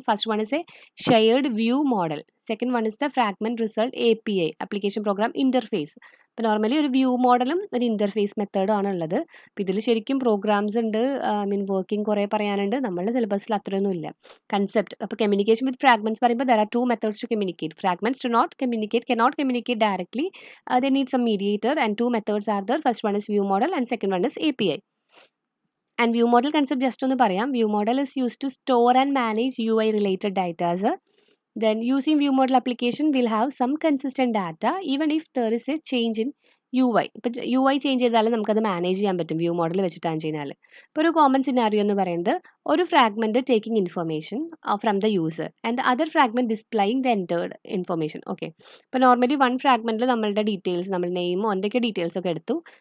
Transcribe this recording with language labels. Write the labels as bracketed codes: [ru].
[en] First one is a shared view model. Second one is the fragment result API, application program interface. [ml] അപ്പോൾ normally ഒരു view മോഡലും ഒരു interface മെത്തേഡും ആണ് ഉള്ളത്. അപ്പോൾ ഇതിൽ ശരിക്കും പ്രോഗ്രാംസ് ഉണ്ട്, വർക്കിംഗ് കുറേ പറയാനുണ്ട്. നമ്മളുടെ സിലബസിൽ അത്രയൊന്നും ഇല്ല. കൺസെപ്റ്റ്, അപ്പോൾ കമ്മ്യൂണിക്കേഷൻ വിത്ത് ഫ്രാഗ്മെൻറ്റ്സ് പറയുമ്പോൾ [en] there are 2 methods to communicate. Fragments cannot communicate directly. They need some mediator, and 2 methods are there. First one is view model and second one is API. And view model concept just [ml] ഒന്ന് പറയാം. [en] View model is used to store and manage UI related data. Then using view model application will have some consistent data even if there is a change in UI. [ml] ഇപ്പോൾ UI change ചെയ്താലും നമുക്കത് manage ചെയ്യാൻ പറ്റും view model വെച്ചിട്ടാണ് കഴിഞ്ഞാൽ. ഇപ്പോൾ ഒരു common scenario എന്ന് പറയുന്നത് ഒരു [en] Fragment taking information from the user and other fragment displaying the entered information. [ml] Okay, ഇപ്പോൾ നോർമലി 1 ഫ്രാഗ്മെൻറ്റിൽ നമ്മളുടെ ഡീറ്റെയിൽസ്, നമ്മൾ നെയിമോ എന്തൊക്കെ ഡീറ്റെയിൽസ് ഒക്കെ എടുത്തു.